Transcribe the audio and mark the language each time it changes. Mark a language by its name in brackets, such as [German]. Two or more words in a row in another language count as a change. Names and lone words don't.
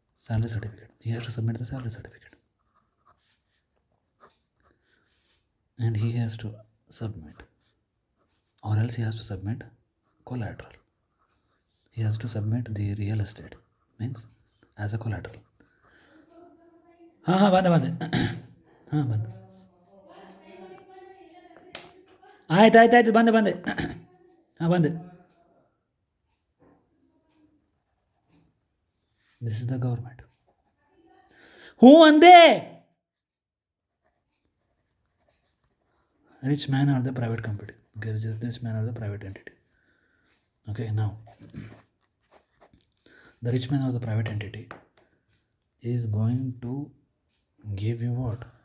[English] salary certificate. He has to submit the salary certificate, and he has to submit, or else he has to submit collateral. He has to submit the real estate, means as a collateral. [Hindi] हाँ हाँ बंद बंद हाँ बंद [Kannada] ಆಯ್ತು ಆಯ್ತು ಆಯ್ತು ಬಂದೆ ಬಂದೆ ಹಾಂ ಬಂದೆ. [English] this is the government. [Kannada] ಹ್ಞೂ ಅಂದೆ. [English] Rich man or the private company. Okay, rich man or the private entity. Okay, now the rich man or the private entity is going to give you what?